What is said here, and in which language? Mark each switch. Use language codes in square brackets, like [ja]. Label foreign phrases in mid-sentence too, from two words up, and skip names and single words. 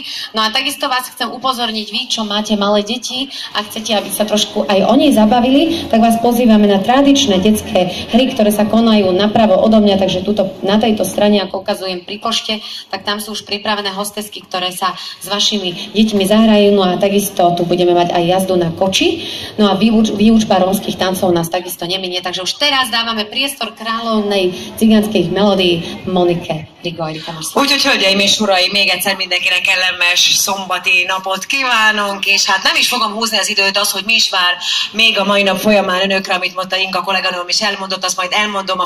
[sk] No a takisto vás chcem upozorniť, vy, čo máte malé deti a chcete, aby sa trošku aj oni zabavili, tak vás pozývame na tradičné detské hry, ktoré sa konajú napravo odo mňa, takže tuto na tejto strane, ako ukazujem pri pošte, tak tam sú už pripravené hostesky, ktoré sa s vašimi deťmi zahrajú. No a takisto tu budeme mať aj jazdu na koči. No a výučba rómskych tancov nás takisto neminie, takže už teraz dávame priestor kráľovnej cigánskych melódií Monike [hu] Úgyhogy, hölgyeim és uraim, még egyszer mindenkinek kellemes szombati napot kívánunk, és hát nem is fogom húzni az időt, az, hogy mi is vár még a mai nap folyamán önökre, amit mondta Inka kolléganőm is elmondott, azt majd elmondom a